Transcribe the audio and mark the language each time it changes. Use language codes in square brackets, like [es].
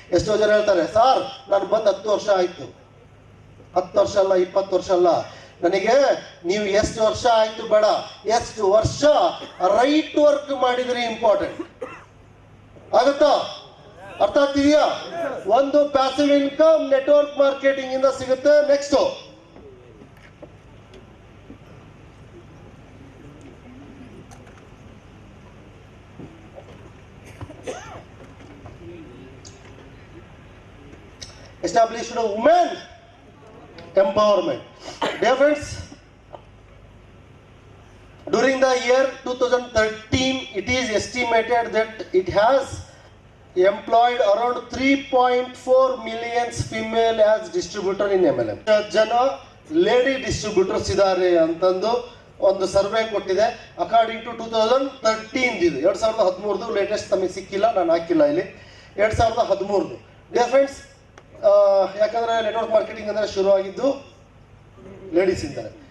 [kn] ಎಷ್ಟೋ ಜನ ಹೇಳ್ತಾರೆ, ಸರ್ ನಾನು ಬಂದು 10 ವರ್ಷ ಆಯ್ತು. 10 ವರ್ಷ ಅಲ್ಲ, 20 ವರ್ಷ ಅಲ್ಲ, ನನಗೆ ನೀವು ಎಷ್ಟು ವರ್ಷ ಆಯ್ತು ಬೇಡ, ಎಷ್ಟು ವರ್ಷ ರೈಟ್ ವರ್ಕ್ ಮಾಡಿದ್ರಿ ಇಂಪಾರ್ಟೆಂಟ್. ಆಗುತ್ತಾ? ಅರ್ಥ ಆಗ್ತಿದೆಯಾ? ಒಂದು ಪ್ಯಾಸಿವ್ ಇನ್ಕಮ್ ನೆಟ್ವರ್ಕ್ ಮಾರ್ಕೆಟಿಂಗ್ ಇಂದ ಸಿಗುತ್ತೆ. [en] Next established women empowerment. Dear friends, during the year 2013 it is estimated that it has employed around 3.4 million female as distributor in MLM. [kn] ಜನ ಲೇಡಿ ಡಿಸ್ಟ್ರಿಬ್ಯೂಟರ್ಸ್ ಇದ್ದಾರೆ ಅಂತಂದು ಒಂದು ಸರ್ವೆ ಕೊಟ್ಟಿದೆ. [en] according to [kn] 2013 ಇದು 2013 latest ನಮಗೆ ಸಿಕ್ಕಿಲ್ಲ, ನಾನು ಹಾಕಿಲ್ಲ ಇಲ್ಲಿ. 2013. [en] dear friends, [kn] ಯಾಕಂದ್ರೆ ನೆಟ್ವರ್ಕ್ ಮಾರ್ಕೆಟಿಂಗ್ ಅಂದ್ರೆ ಶುರು ಆಗಿದ್ದು ಲೇಡೀಸ್ ಇಂದಾನೆ.